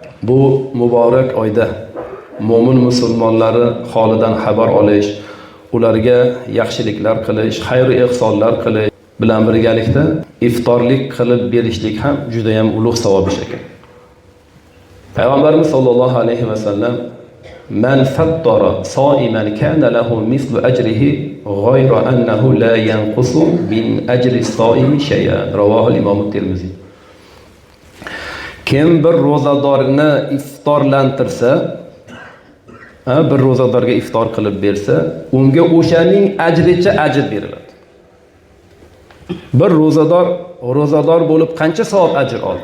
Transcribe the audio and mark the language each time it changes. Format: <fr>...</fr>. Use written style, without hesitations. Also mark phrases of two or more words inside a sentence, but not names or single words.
<uz>Bu muborak oyda mo'min musulmonlari holidan xabar olish, ularga yaxshiliklar qilish, xayr va ihsonlar qilish bilan birgalikda iftorlik qilib berishlik ham juda ham ulug' savob ish ekan.</uz> <ar>Payg'ambarimiz صلى الله عليه وسلم من فطر صائما كان له مثل أجره غير أنه لا ينقص من أجر الصائم شيئا.</ar> <uz>Ravohi Imom Termiziy. Kim bir ro'zadorni iftorlantirsa, bir ro'zadorga iftor qilib bersa, unga o'shaning ajricha ajr beriladi. Bir ro'zador bo'lib qancha savob ajr oldi?</uz>